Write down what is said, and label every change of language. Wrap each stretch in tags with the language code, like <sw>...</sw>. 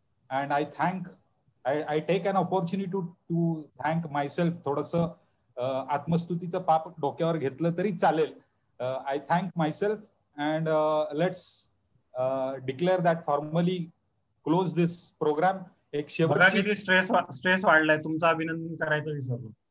<en>And I take an opportunity to thank myself.</en> <mr>थोडंसं आत्मस्तुतीचं पाप डोक्यावर घेतलं तरी चालेल.</mr> <en>I thank myself, and let's declare that formally close this program.</en> <mr>एक शेवटची स्ट्रेस वाढलाय तुमचं अभिनंदन करायचं विसरलो.</mr>